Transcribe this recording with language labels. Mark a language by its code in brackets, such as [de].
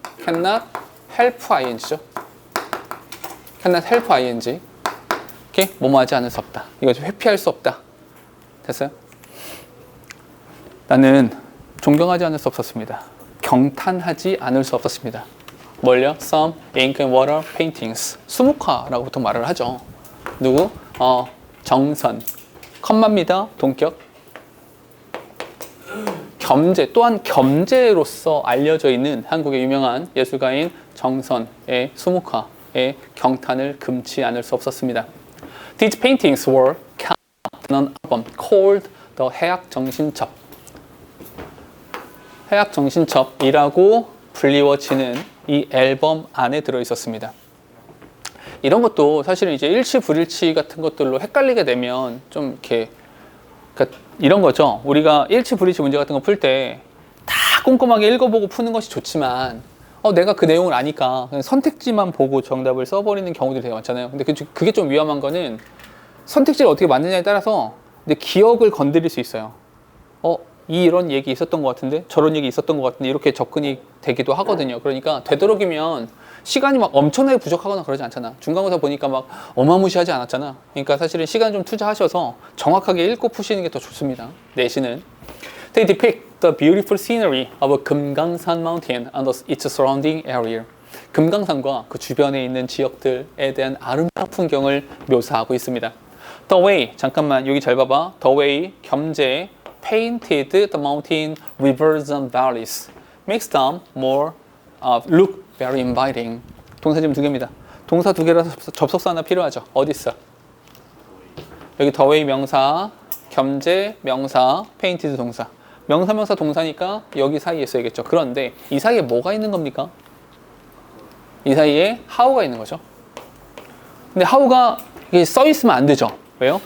[en] cannot help ing [ko] 죠. cannot help ing. 오케이? 뭐뭐 하지 않을 수 없다. 이거 회피할 수 없다. 됐어요? 나는 존경하지 않을 수 없었습니다. 경탄하지 않을 수 없었습니다. 뭘요? [en] Some ink and water paintings. [ko] 수묵화라고 보통 말을 하죠. 누구? 정선. 컴마입니다. 동격. 겸재. 또한 겸재로서 알려져 있는 한국의 유명한 예술가인 정선의 수묵화의 경탄을 금치 않을 수 없었습니다. [en] These paintings were counted on an album called The 해학정신첩. [ko] 해학정신첩이라고 불리워지는 이 앨범 안에 들어있었습니다. 이런 것도 사실은 이제 일치, 불일치 같은 것들로 헷갈리게 되면 좀 이렇게, 그러니까 이런 거죠. 우리가 일치, 불일치 문제 같은 거 풀 때 다 꼼꼼하게 읽어보고 푸는 것이 좋지만 내가 그 내용을 아니까 그냥 선택지만 보고 정답을 써버리는 경우들이 되게 많잖아요. 근데 그게 좀 위험한 거는 선택지를 어떻게 만드냐에 따라서 근데 기억을 건드릴 수 있어요. 이런 얘기 있었던 것 같은데 저런 얘기 있었던 것 같은데 이렇게 접근이 되기도 하거든요. 그러니까 되도록이면 시간이 막 엄청나게 부족하거나 그러지 않잖아. 중간고사 보니까 막 어마무시하지 않았잖아. 그러니까 사실은 시간 좀 투자하셔서 정확하게 읽고 푸시는 게 더 좋습니다. 내신은 [en] They depict the beautiful scenery of 금강산 mountain and its surrounding area. [ko] 금강산과 그 주변에 있는 지역들에 대한 아름다운 풍경을 묘사하고 있습니다. [en] The way, [ko] 잠깐만 여기 잘 봐봐. [en] The way, 겸재, painted the mountain, rivers and valleys. Makes them more look very inviting. [ko] 동사 지금 두 개입니다. 동사 두 개라서 접속사 하나 필요하죠. 어디 있어? 여기 the way 명사, 겸재 명사, painted 동사. 명사 동사니까 여기 사이에 써야겠죠. 그런데 이 사이에 뭐가 있는 겁니까? 이 사이에 how가 있는 거죠. 근데 how가 이게 써 있으면 안 되죠. 왜요?